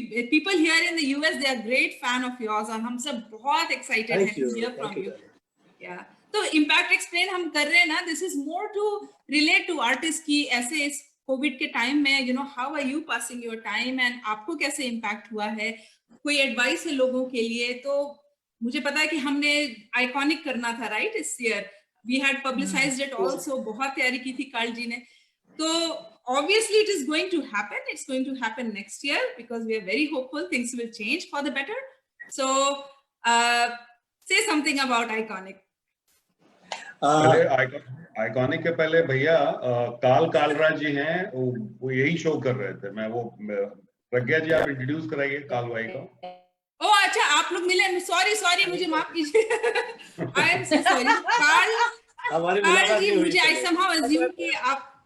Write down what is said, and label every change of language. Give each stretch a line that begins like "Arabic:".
English: People here in the US, they are great fan of yours,
Hindi: और हम सब बहुत
English: excited हैं to hear from you।
Hindi: Yeah, तो इम्पैक्ट एक्सप्लेन हम कर रहे हैं ना,
English: this is more to relate to artist
Hindi: की ऐसे इस कोविड के टाइम में,
English: you know, how are you passing your time,
Hindi: and आपको कैसे इम्पैक्ट हुआ है, कोई एडवाइस है लोगों के लिए। तो मुझे पता है कि हमने आइकॉनिक करना था, राइट, इस
English: year we had publicised it also,
Hindi: बहुत तैयारी की थी कार्ल जी ने।
English: तो obviously it is going to happen, it's going to happen next year, because we are very hopeful things will change for the better। So say something about iconic।
Hindi: Iconic के पहले भैया कालरा जी हैं, वो यही शो कर रहे थे। मैं वो प्रज्ञा जी, आप इंट्रोड्यूस कराइए काल भाई को। ओ अच्छा, आप लोग मिले। सॉरी मुझे माफ कीजिए।
English: I am so sorry
Hindi: काल जी, मुझे आई समहाउ अज्यूम कि आप